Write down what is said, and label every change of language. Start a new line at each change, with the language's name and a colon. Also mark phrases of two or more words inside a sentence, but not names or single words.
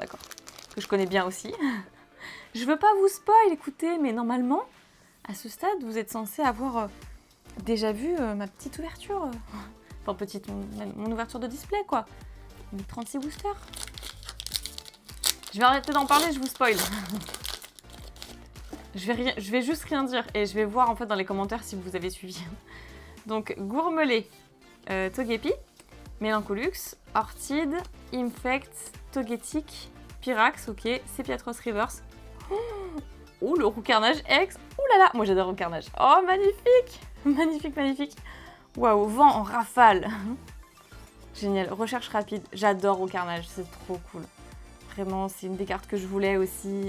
French: Que je connais bien aussi. Je veux pas vous spoil, écoutez, mais normalement, à ce stade, vous êtes censé avoir déjà vu ma petite ouverture. Enfin, mon ouverture de display, quoi. Mes 36 boosters. Je vais arrêter d'en parler, je vous spoil. Je vais juste rien dire et je vais voir en fait dans les commentaires si vous avez suivi. Donc Gourmelet, Togepi, Melancholux, Orchid, Infect, Togetic, Pyrax, ok, Sepiatros Reverse. Oh, le Roucarnage X. Ouh là là, moi j'adore le Roucarnage. Oh, magnifique. Magnifique. Waouh, vent en rafale. Génial, recherche rapide. J'adore Roucarnage, c'est trop cool. Vraiment, c'est une des cartes que je voulais aussi.